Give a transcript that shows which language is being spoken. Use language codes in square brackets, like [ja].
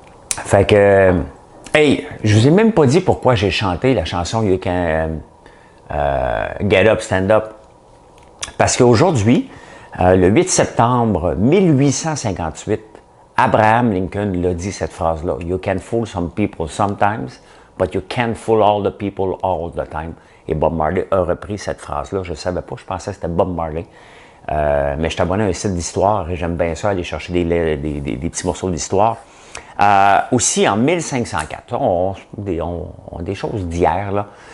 [fr] Fait que, hey, je vous ai même pas dit pourquoi j'ai chanté la chanson You Can Get Up, Stand Up. Parce qu'aujourd'hui, le 8 septembre 1858, Abraham Lincoln l'a dit cette phrase-là. [en] You can fool some people sometimes, but you can't fool all the people all the time. [fr] Et Bob Marley a repris cette phrase-là. Je ne savais pas, je pensais que c'était Bob Marley. Mais je suis abonné à un site d'histoire et j'aime bien ça, aller chercher des petits morceaux d'histoire. Aussi, en 1504, on des choses d'hier, là.